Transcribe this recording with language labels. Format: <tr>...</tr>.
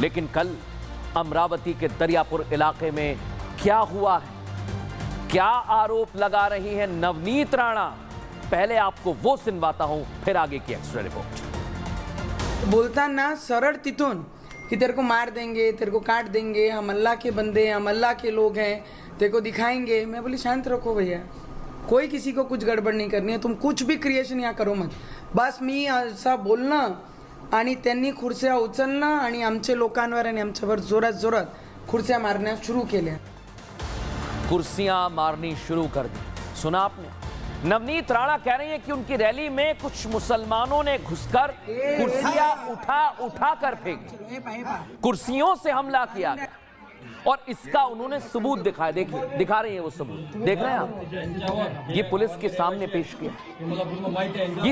<hi>लेकिन कल अमरावती के दरियापुर इलाके में क्या हुआ है, क्या आरोप लगा रही है नवनीत राणा, पहले आपको वो सुनवाता हूं, फिर आगे की एक्स्ट्रा रिपोर्ट।</hi> <mr>बोलता ना सरळ तिथून</mr> <hi>कि तेरे को मार देंगे, तेरे को काट देंगे, हम अल्लाह के बंदे हैं, हम अल्लाह के लोग हैं, तेरे को दिखाएंगे। मैं बोली शांत रखो भैया, कोई किसी को कुछ गड़बड़ नहीं करनी है, तुम कुछ भी क्रिएशन यहाँ करो मत।</hi> <mr>बस मी असं बोलणं आणि त्यांनी खुर्च्या उचलणं आणि आमच्या लोकांवर आणि आमच्यावर जोरात जोरात खुर्च्या मारण्या सुरू केल्या।</mr> <hi>कुर्सियां मारनी शुरू कर दी। सुना आपने, नवनीत राणा कह रही है कि उनकी रैली में कुछ मुसलमानों ने घुसकर कुर्सियां उठा कर फेंकी, कुर्सियों से हमला किया गया। और इसका उन्होंने सबूत दिखाया। देखिए, दिखा रही है वो सबूत, देख रहे हैं आप, ये पुलिस के सामने पेश किया।</hi>